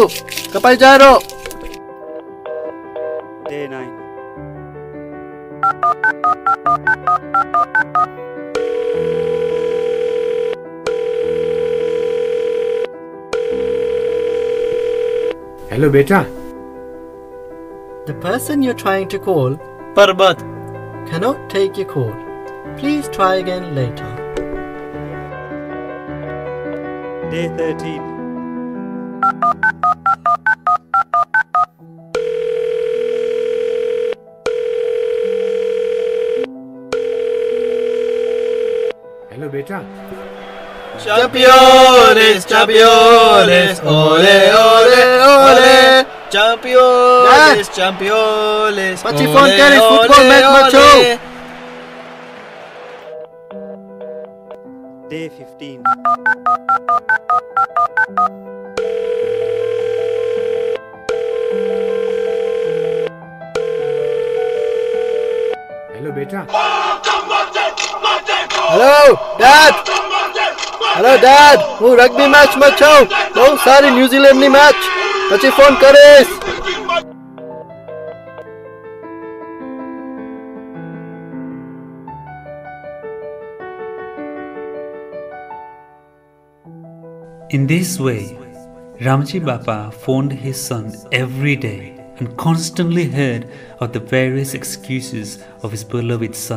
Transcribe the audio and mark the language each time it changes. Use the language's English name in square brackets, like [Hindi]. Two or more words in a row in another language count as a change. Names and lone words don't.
[Gujarati] કપાઈ જાય. [English] Day 9. [Gujarati] હેલો બેટા. [English] The person you're trying to call, Parbat, cannot take your call. Please try again later. Day 13. [Gujarati] હેલો બેટા. [Spanish] Campeones, campeones, ole, ole, ole. Campeones, campeones. [Gujarati] પછી ફોન કરી ફૂટબોલ મેચમાં છો. [English] Day 15. [Gujarati] હેલો બેટા. [English] hello dad. hello dad, [Gujarati] હું રગ્બી મેચમાં છું. બહુ સારી ન્યુઝીલેન્ડની મેચ. પછી ફોન કરીશ. [English] In this way, Ramji Bapa phoned his son every day and constantly heard of the various excuses of his beloved son.